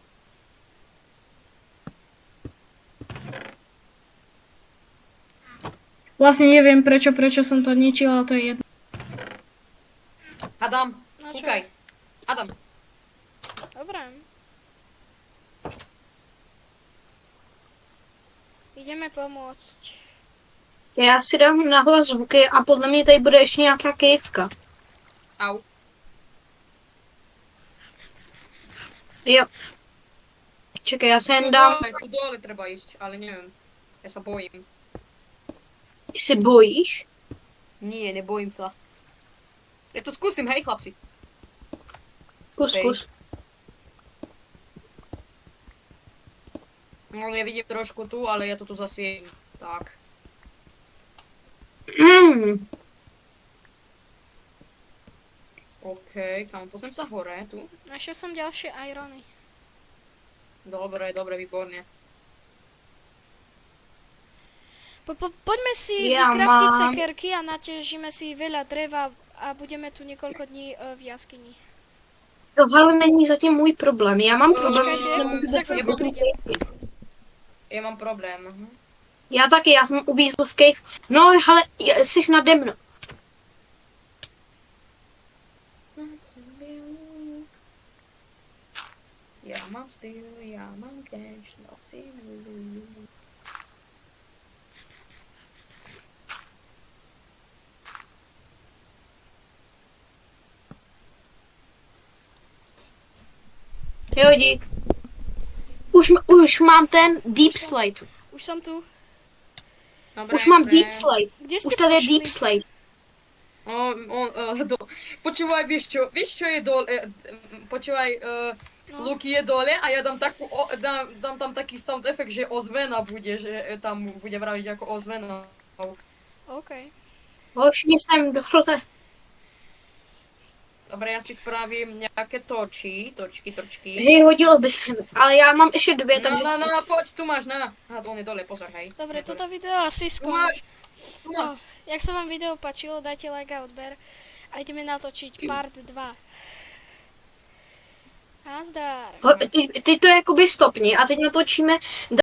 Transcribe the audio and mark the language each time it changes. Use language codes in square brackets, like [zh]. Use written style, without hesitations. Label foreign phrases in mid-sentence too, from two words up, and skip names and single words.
[sk] Vlastne neviem prečo som to ničil, ale to je jedno. Adam, No čo? kúkaj. Adam, Dobre. Ideme pomôcť. [cs] Já si dám nahlas zvuky a podle mě tady bude ještě nějaká kejvka. au. Jo. Čekaj, já se jen dám. [sk] Tu dole treba ísť, ale neviem. Ja sa bojím. [cs] Ty se bojíš? [sk] Nie, nebojím sa. Ja to skúsim, hej chlapci. Kus, Hej. kus. No, ja vidím trošku tu, ale ja to tu zasvietim. Tak. OK, kam pozriem sa hore, tu. Našiel som ďalšie irony. Dobre, výborne. Poďme si Ja vykraftiť mám. sekerky a naťažíme si veľa dreva a budeme tu niekoľko dní v jaskyni. [cs] Tohle není zatím můj problém. Já mám problém, Počkejte, že nemůžu [sk] za [cs] dostat [sk] chvíľku [cs] do [sk] prídem. [cs] kejvky. [sk] Ja mám problém. [cs] Já taky, já jsem uvízl v cave. No, ale jsi nade mnou. [sk] Ja mám styl, ja mám cash, nosím. [cs] Jo, dík. [sk] Už mám ten [en] deep slide. [sk] Už som tu. Dobre, Už mám dobre. [en] deep slide. [sk] Kde ste [cs] Už tady je [sk] pošli? [en] deep slide. [sk] Počúvaj, vieš čo je dole, počúvaj, No. Luky je dole a ja dám dám tam taký sound efekt, že ozvena bude, že tam bude vraviť ako ozvena. OK. [cs] Hoši, jsem dole. [sk] Dobre, ja si spravím nejaké točky. [cs] Hej, hodilo by se mi. Ale já mám ještě dvě, takže... [sk] No, poď, tu máš, na. Aha, on je dole, pozor, hej. Dobre, Je dole. toto video asi Tu skončí. máš, tu No, máš. jak sa vám video páčilo, dajte like a odber a ideme natočiť part 2. Nazdar. [cs] Ty to jakoby stopni a teď natočíme